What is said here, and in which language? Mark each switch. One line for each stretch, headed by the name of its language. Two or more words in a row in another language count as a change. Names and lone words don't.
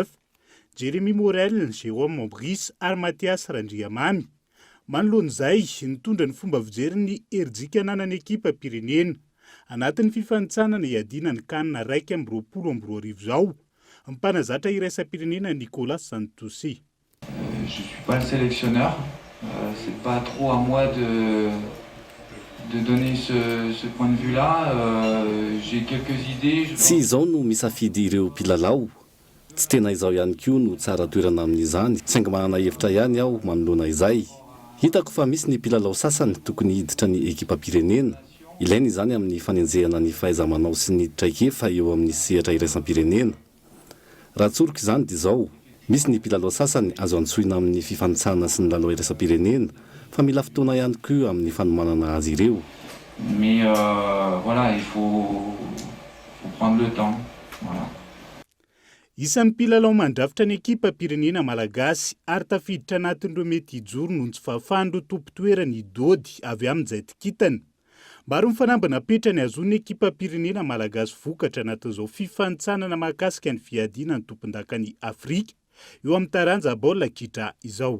Malagasy: Jeremy Morel, Jérôme Maurice ary Mathias Randriamamy. Manoloan'izay nitondra ny fomba fijery ny herijika ananany ekipa pirenena. Anatin'ny fifanitsanana iadina ny kanina 1-20 zao. Mpanazatra iraisam-pirenena Nicolas Santosi.
French: Je suis pas le sélectionneur. C'est pas trop à moi de donner ce point de vue-là. J'ai quelques idées.
Malagasy: Tsy izao no misafidy ireo mpilalao. Tsy tena izao ihany koa no tsara toerana amin'izany. Saingy manana hevitra ihany aho manoloana izay. Hitako fa misy ny mpilalao sasany tokony hiditra ny ekipa pirenena. Ilaina izany amin'ny fanenjehana ny fahaiza-manao sy ny traikefa eo amin'ny sehatra iraisam-pirenena. Raha tsoriko izany dia izao. Misy ny mpilalao sasany azo antsoina amin'ny fifanitsana sy ny lalao iraisam-pirenena, fa mila fotoana ihany koa amin'ny fanomanana azy ireo.
French: Mais voilà, il faut prendre le temps. Voilà.
Malagasy: Isan'ny mpilalao mandrafitra ny ekipa pirenena malagasy ary tafiditra anatin'ireo mety hijoro noho tsy fahafahan'ireo tompo-toerany Dody avy amin'izay tikitany. Maro ny fanambana petrany azon'ny ekipa pirenena malagasy vokatra anatin'izao fifanitsanana mahakasika ny fiadiana ny tompon-dakany Afrika eo amin'ny taranja baolina kitra izao.